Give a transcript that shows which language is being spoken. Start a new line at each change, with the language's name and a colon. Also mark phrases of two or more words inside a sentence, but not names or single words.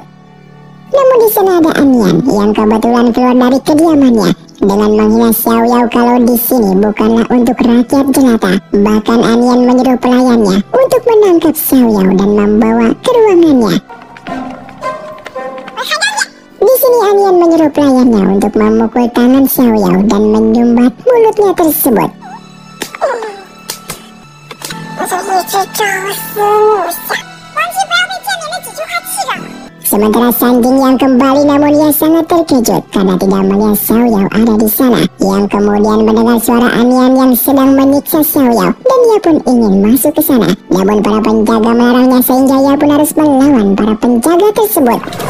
Indonesian: Namun di sana ada Anian yang kebetulan keluar dari kediamannya dengan menghina Xiao Yao kalau di sini bukanlah untuk rakyat jelata. Bahkan Anian menyuruh pelayannya untuk menangkap Xiao Yao dan membawa ke ruangannya. Di sini Anian menyuruh pelayannya untuk memukul tangan Xiao Yao dan menyumbat mulutnya tersebut.
Chinese: 我就一直朝思暮想，完全不要被见面那几句话气着了。
Indonesian: Sementara Sanjing yang kembali namun ia sangat terkejut karena tidak melihat Xiao Yao ada di sana, yang kemudian mendengar suara Anian yang sedang menyiksa Xiao Yao, dan ia pun ingin masuk ke sana. Namun para penjaga melarangnya sehingga ia pun harus melawan para penjaga tersebut.